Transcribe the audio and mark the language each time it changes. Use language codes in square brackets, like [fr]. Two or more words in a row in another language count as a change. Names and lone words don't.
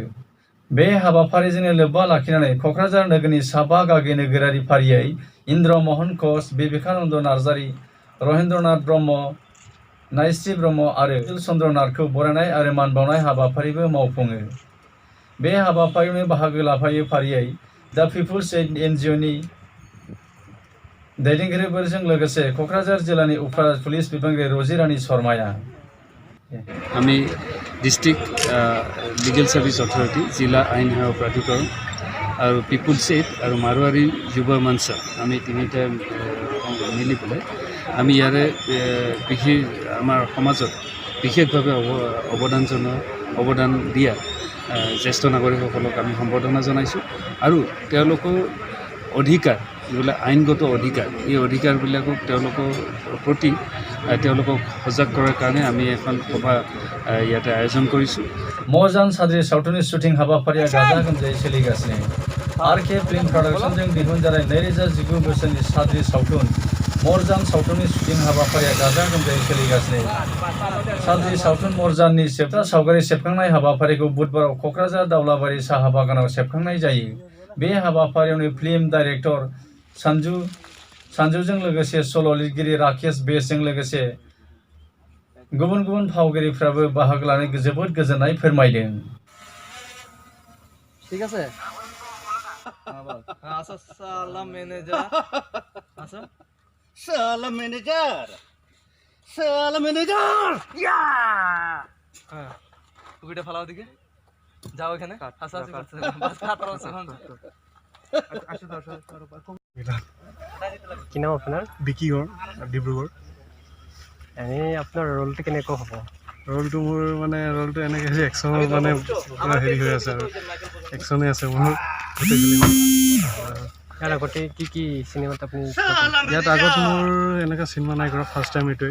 [brx] बे हाबाफारिजोंनो लोब्बा लाखिनानै क'क्राझार नोगोरनि साबा गागि नोगोरारि फारियै इन्द्र महन घोष, बिबेकानन्द नार्जारी, रहेन्द्रनाथ ब्रह्म, नायस्रि ब्रह्म आरो चन्द्र नाथखौ बरायनाय आरो मान बावनाय हाबाफारिबो मावफुङो। बे हाबाफारियावनो बाहागो लाफायो फारियै दा पिपुल्स एइड एनजिअनि दैदेनगिरिफोरजों लोगोसे क'क्राझार जिल्लानि उफ्रा पुलिस बिबानगिरि रजि रानी शर्माया। [as] আমি ডিষ্ট্ৰিক্ট লিগেল ছাৰ্ভিচ অথৰিটি, জিলা আইন সেৱা প্ৰাধিকৰণ আৰু পিপুলছ এইড আৰু মাৰোৱাৰী যুৱ মঞ্চ, আমি তিনিটা মিলি পেলাই আমি ইয়াৰে আমাৰ সমাজত বিশেষভাৱে অৱদান দিয়া জ্যেষ্ঠ নাগৰিকসকলক আমি সম্বৰ্ধনা জনাইছোঁ আৰু তেওঁলোকৰ অধিকাৰ, যিবিলাক আইনগত অধিকাৰ, এই অধিকাৰবিলাকক তেওঁলোকৰ প্ৰতি তেওঁলোকক সজাগ কৰাৰ কাৰণে আমি এখন সভা ইয়াতে আয়োজন কৰিছোঁ। [brx] मरजान साद्रि सावथुननि शुटिं हाबाफारिया गाजा गोमजायै सोलिगासिनो। आरके फिल्म प्रडाक्शनजों दिहुनजानाय 2019 बोसोरनि साद्रि सावथुन मरजान सावथुननि शुटिं हाबाफारिया गाजा गोमजायै सोलिगासिनो। साद्रि सावथुन मरजाननि जोबथा सावगारि सेबखांनाय हाबाफारिखौ बुधबाराव क'क्राझार दावलाबारि साहा बागानाव सेबखांनाय जायो। बे हाबाफारियावनो [en] film director [brx] सान्जुजों लोगोसे सल' लिरगिरि राकेश बेसजों लोगोसे गुबुन गुबुन फावगिरिफ्राबो बाहागो लानानै जोबोद गोजोननाय फोरमायदों। [bn] ঠিক আছে আচ্ছা সালাম ম্যানেজার আচ্ছা সালাম ম্যানেজার ইয়া হ্যাঁ টুপিটা ফালাও দিকে যাও এখানে হাসাহাসি করতে বাস খাতার আছে এখন [as] কি নাম আপোনাৰ? বিকিগড়, ডিব্ৰুগড়। এনেই আপোনাৰ ৰোলটো কেনেকুৱা হ'ব? ৰোলটো মোৰ মানে ৰোলটো এনেকৈ একশ্যনৰ মানে পুৰা হেৰি হৈ আছে আৰু একশ্যনে আছে মোৰ গোটেই ফিল্ম। ইয়াৰ আগতে কি চিনেমাত আপুনি? ইয়াত আগত মোৰ এনেকুৱা চিনেমা নাই কৰা, [en] first time [as] এইটোৱে।